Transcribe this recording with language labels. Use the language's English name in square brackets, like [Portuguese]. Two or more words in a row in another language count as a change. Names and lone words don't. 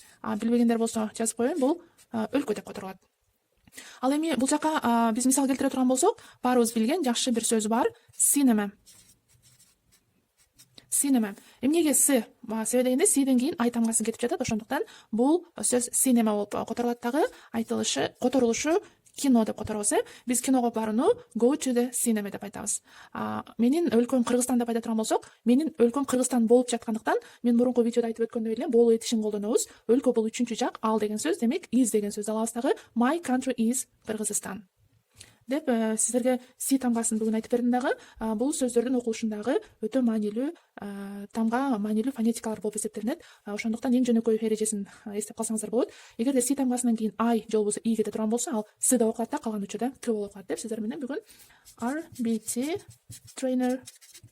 [Kyrgyz] Билбегендер болсо жазып коеюн, бул өлкө деп которулат. Ал эми бул жака биз мисал келтире турган болсок, баарыбыз билген жакшы бир сөз бар. Cinema. Эмнеге С? Себеби дегенде C'ден кийин I тамгасын кетип жатат. Ошондуктан бул сөз cinema болуп которулат дагы. Которулушу кино деп которобуз. Биз киного барууну [English] go to the cinema [Kyrgyz] деп айтабыз. Менин өлкөм Кыргызстан деп айта турган болсок, менин өлкөм Кыргызстан болуп жаткандыктан мен мурунку видеодо айтып өткөндөй эле болуу этишин колдонобуз. Өлкө бул үчүнчү жак, ал деген сөз, демек is деген сөздү алабыз дагы. [English] My country is [Kyrgyz] Кыргызстан деп сиздерге C тамгасын бүгүн айтып бердим дагы. Бул сөздөрдүн окулушундагы өтө маанилүү тамга, маанилүү фонетикалар болуп эсептелинет. Ошондуктан эң жөнөкөй эрежесин эстеп калсаңыздар болот. Эгерде C тамгасынан кийин I же болбосо I кете турган болсо, ал S деп окулат да, калган учурда К болуп калат деп сиздер менен бүгүн RBT trainer